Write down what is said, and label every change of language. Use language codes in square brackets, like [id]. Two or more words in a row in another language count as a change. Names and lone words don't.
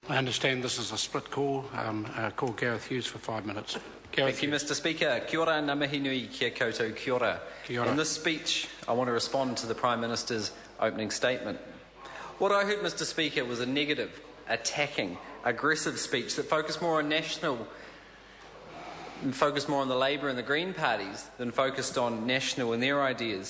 [en] I understand this is a split call. Call Gareth Hughes for 5 minutes. Gareth Thank you, Mr. Speaker. [mi] Kia ora, ngā mihi nui, kia koutou, kia ora. Kia ora. [en] In this speech, I want to respond to the Prime Minister's opening statement. What I heard, Mr. Speaker, was a negative, attacking, aggressive speech that focused more on national and focused more on the Labour and the Green parties than focused on national and their ideas.